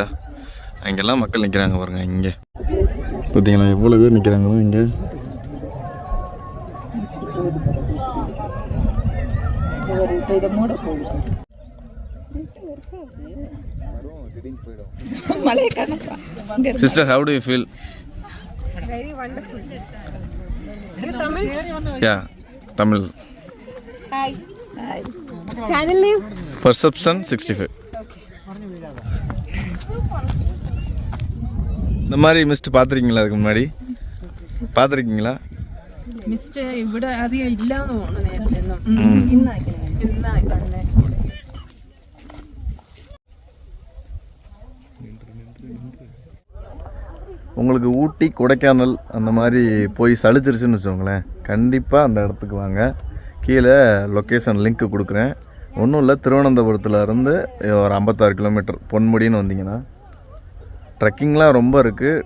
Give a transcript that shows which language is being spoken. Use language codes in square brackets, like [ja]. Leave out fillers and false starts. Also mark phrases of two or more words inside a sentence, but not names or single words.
[ta] அங்கெல்லாம் மக்கள் நிற்கிறாங்க பாருங்க. இங்கே பார்த்தீங்களா எவ்வளோ பேர் நிற்கிறாங்களோ இங்கே. சிஸ்டர், [en] how do you feel? Very wonderful. You Tamil? Yeah, Tamil. Hi. Hi. Channel name? Perception 65. Okay. [ta] இந்த மாதிரி மிஸ்ட் பார்த்துருக்கீங்களா? அதுக்கு முன்னாடி பார்த்துருக்கீங்களா? [ml] മിസ്റ്റ് ഇവിടെ അധികം ഇല്ലാന്ന് തോന്നുന്നു. ഇന്നായി കണ്ടേ. [ta] உங்களுக்கு ஊட்டி கொடைக்கானல் அந்த மாதிரி போய் சளிச்சிருச்சுன்னு வச்சுக்கோங்களேன், கண்டிப்பாக அந்த இடத்துக்கு வாங்க. கீழே [en] location link [ta] கொடுக்குறேன். ஒன்றும் இல்லை, திருவனந்தபுரத்தில் இருந்து ஒரு 56 கிலோமீட்டர் பொன்முடின்னு வந்தீங்கன்னா ட்ரெக்கிங்லாம் ரொம்ப இருக்குது.